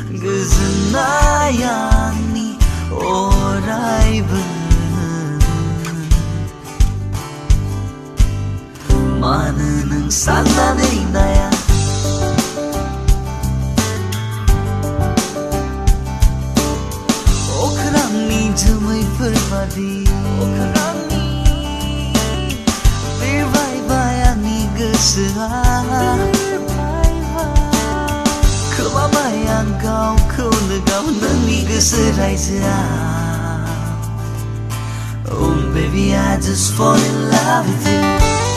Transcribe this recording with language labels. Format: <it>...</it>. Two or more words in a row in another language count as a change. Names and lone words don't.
<brx>गोजोननायानि अरायबो मानो नों साननानै नाया अख्रांनि जोमैफोर बादि खोमाबाय आं गावखौनो गाव नोंनि गोसो रायजोआव</brx> <en>Oh baby I just fall in love with you</en>